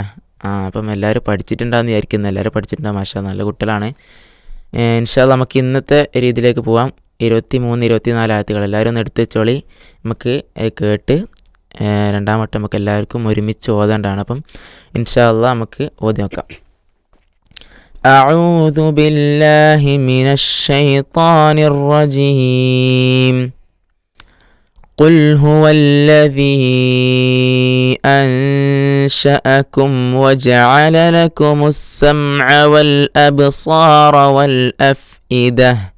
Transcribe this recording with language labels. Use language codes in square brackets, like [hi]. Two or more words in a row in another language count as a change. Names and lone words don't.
[ml] അപ്പം എല്ലാവരും പഠിച്ചിട്ടുണ്ടാകുമെന്ന് വിചാരിക്കുന്നത്. എല്ലാവരും പഠിച്ചിട്ടുണ്ടാകും. മാഷാ, നല്ല കുട്ടികളാണ്. [ar] إن شاء الله [ml] നമുക്ക് ഇന്നത്തെ രീതിയിലേക്ക് പോവാം. 23, 24 ആയത്തുകൾ എല്ലാവരും ഒന്ന് എടുത്ത് വെച്ചോളി. നമുക്ക് കേട്ട് രണ്ടാം വട്ടം നമുക്ക് എല്ലാവർക്കും ഒരുമിച്ച് ഓതേണ്ടതാണ്. അപ്പം [ar] إن شاء الله [ml] നമുക്ക് ഓതി നോക്കാം. [ar] أعوذ بالله من الشيطان الرجيم. قل هو الذي أنشأكم وجعل لكم السمع والأبصار والأفئدة.